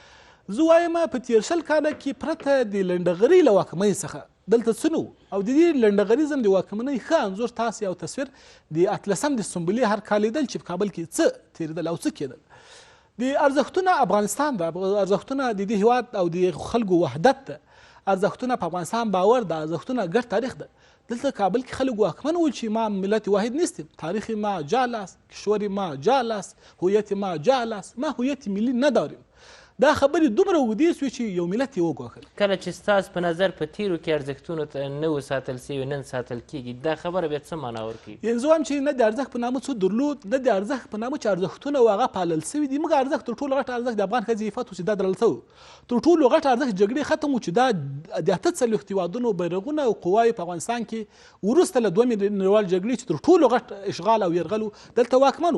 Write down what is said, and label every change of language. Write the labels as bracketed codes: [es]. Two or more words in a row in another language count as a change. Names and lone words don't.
[ps] زه وایم په تېر 20 کاله کې پرته د لنډغرۍ له واکمنۍ څخه دلته څه نه و، او د دې لنډغریزم د واکمنۍ ښه انځور تاسې او تصویر د 18 د سنبلې هر کال لیدل چې په کابل کې څه تېرېدل او څه کېدل. د ارزښتونه افغانستان ده، ارزښتونه د دې هېواد او د خلکو وحدت ده، ارزښتونه په افغانستان باور ده، ارزښتونه ګډ تاریخ ده. دلته کابل کې خلک واکمن وو چې [fa] ما ملت واحد نیستیم، تاریخ ما جال است، کشور ما جال است، هویت ما جال است، ما هویت ملی نداریم. [ps] دا خبرې دومره اوږدې سوې چې یو ملت یې وګواښل. کله چې ستاسو په نظر په تیرو کې ارزښتونو ته نه وساتل سوي، نن ساتل کېږي، دا خبره بیا څه معنا ورکوي؟ یعنې زه وایم چې نه د ارزښت په نامه څه درلود، نه د ارزښت په نامه چې ارزښتونه و هغه پالل سوي دي. موږ ارزښت تر ټولو غټ ارزښت د افغان ښځې عفت و چې دا درل سوی، تر ټولو غټ ارزښت جګړې ختم و چې دا د 48 هېوادونو بیرغونه او قواوې په افغانستان کې وروسته له دویمې نړیوالې جګړې چې تر ټولو غټ اشغال او یرغل و دلته واکمن و.